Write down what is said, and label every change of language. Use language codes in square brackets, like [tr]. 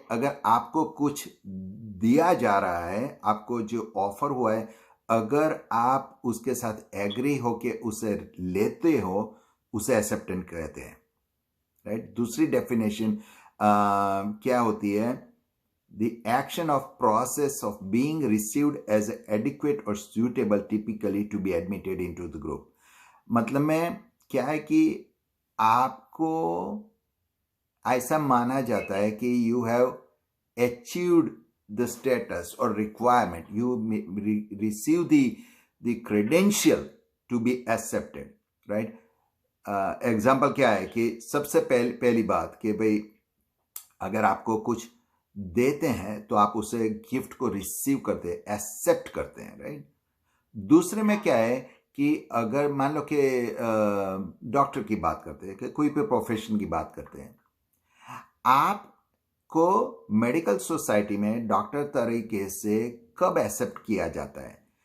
[hi] अगर आपको कुछ दिया जा रहा है, आपको जो ऑफर हुआ है, अगर आप उसके साथ एग्री होके उसे लेते हो, उसे एक्सेप्टेंस कहते हैं। राइट? दूसरी डेफिनेशन क्या होती है? [en] The action of process of being received as adequate or suitable typically to be admitted into the group. [hi] मतलब में क्या है कि आपको ऐसा माना जाता है कि [en] you have achieved the status or requirement, you receive the credential to be accepted, right? [hi] Example क्या है कि सबसे पहली बात कि भाई अगर आपको कुछ देते हैं तो आप उसे गिफ्ट को रिसीव करते हैं, एक्सेप्ट करते हैं, राइट? दूसरे में क्या है कि अगर मान लो कि डॉक्टर की बात करते हैं कि कोई भी प्रोफेशन की बात करते हैं, आपको मेडिकल सोसाइटी में डॉक्टर तरीके से कब एक्सेप्ट किया जाता है?